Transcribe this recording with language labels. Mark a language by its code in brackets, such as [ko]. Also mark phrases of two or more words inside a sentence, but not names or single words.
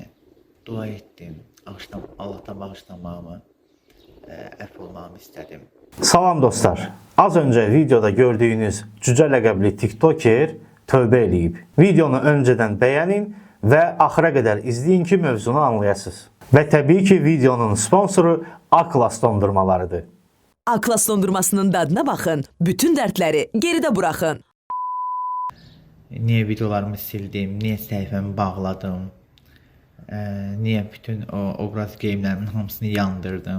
[tr] Dua ettim, Allah'tan bağışlamamı, [az] əfv olmamı [tr] istedim. [az] Salam dostlar. [tr] Az önce videoda gördüğünüz cüce [az] ləqəbli TikToker tövbə eləyib. [tr] Videonu önceden beğenin ve axıra kadar izleyin ki [az] mövzunu anlayasınız. [tr] Ve tabii ki videonun sponsoru Aklas dondurmalarıdır. [az] Aklas dondurmasının dadına baxın, bütün dərdləri geridə buraxın. Niye videolarımı sildim, niye səhifəmi bağladım, niye bütün o obraz geyimlərimin hamısını yandırdım.